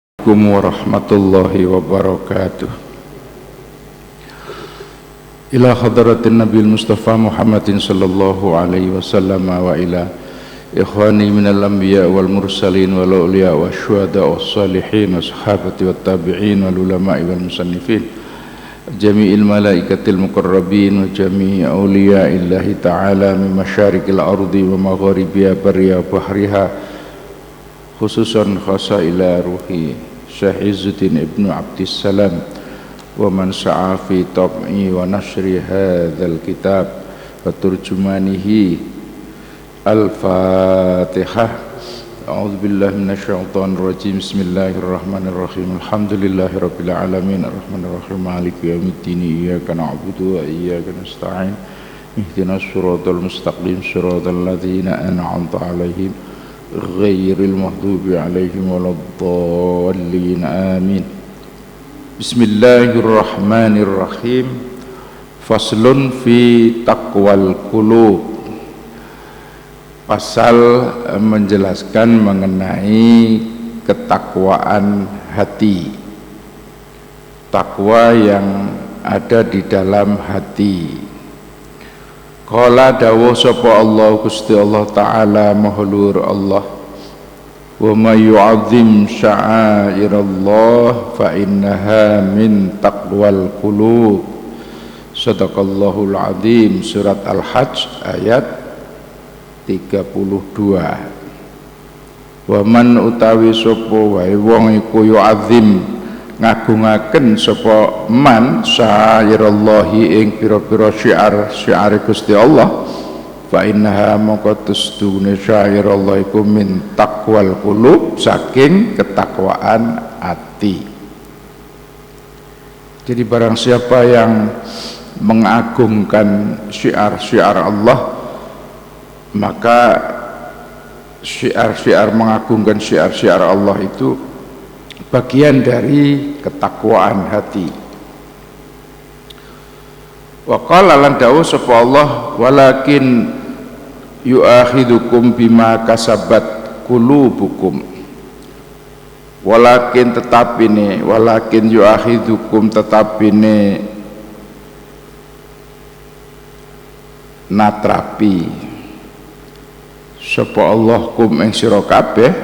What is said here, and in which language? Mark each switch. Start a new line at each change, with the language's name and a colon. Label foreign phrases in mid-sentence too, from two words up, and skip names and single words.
Arabic: السلام عليكم ورحمة الله وبركاته. إلى حضرة النبي المصطفى محمد صلى الله عليه وسلم وإلى إخوانه من الأنبياء والمرسلين والأولياء والشهداء والصالحين والصحابة والتابعين والعلماء والمصنفين جميع الملائكة المقربين وجميع أولياء الله تعالى من مشارق الأرض ومغاربها برها بحرها، خصوصا خاصة إلى روح الشيخ عز الدين ابن عبد السلام ومن سعى في طبع ونشر هذا الكتاب وترجمته. Al-Fatihah. أعوذ بالله من الشيطان الرجيم. بسم الله الرحمن الرحيم. الحمد لله رب العالمين الرحمن الرحيم مالك يوم الدين إياك نعبد وإياك نستعين اهدنا الصراط المستقيم صراط الذين أنعمت عليهم غير المغضوب عليهم ولا الضالين آمين. Bismillahirrahmanirrahim. فصل في تقوى القلوب.
Indonesian: Pasal menjelaskan mengenai ketakwaan hati, takwa yang ada di dalam hati.
Arabic: Qala
Javanese: dawuh sapa Allah Gusti Allah Ta'ala mahlur Allah,
Arabic: ومن يعظم شعائر الله فإنها من تقوى القلوب. صدق الله العظيم. سورة الحج آية 32. ومن
Javanese: utawi sapa wae wong iku yu'azzim ngagungaken sapa man sya'irallahi ing pira-pira syiar Gusti Allah,
Arabic: فإنها
Javanese: maka tustune sya'irallah iku
Arabic: من تقوى القلوب,
Javanese: saking ketakwaan hati.
Indonesian: Jadi barang siapa yang mengagungkan syiar-syiar Allah, maka syiar-syiar mengagungkan syiar-syiar Allah itu bagian dari ketakwaan hati.
Arabic: وقال
Javanese: lan dawuh sapa Allah,
Arabic: ولكن يؤاخذكم بما كسبت قلوبكم.
Javanese: Walakin tetapine,
Arabic: ولكن يؤاخذكم
Javanese: tetapine natrapi sapa Allah kum ing sira kabeh,